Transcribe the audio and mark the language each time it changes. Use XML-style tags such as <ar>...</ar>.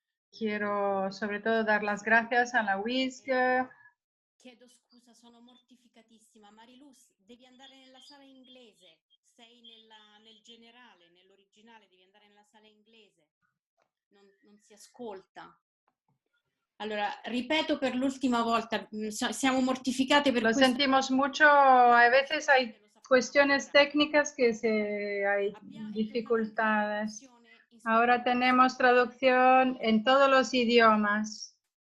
<es>Quiero sobre todo dar las gracias a la WISC.</es> <it>Chiedo scusa, sono mortificatissima. Mariluz, devi andare nella sala inglese. Sei nel generale, nell'originale, devi andare nella sala inglese. Non si ascolta. Allora, ripeto per l'ultima volta, siamo mortificate per</it> <es>Lo</es> <it>questo.</it> <es>sentimos mucho, a veces hay cuestiones técnicas que hay dificultades. Ahora tenemos traducción en todos los idiomas.</es>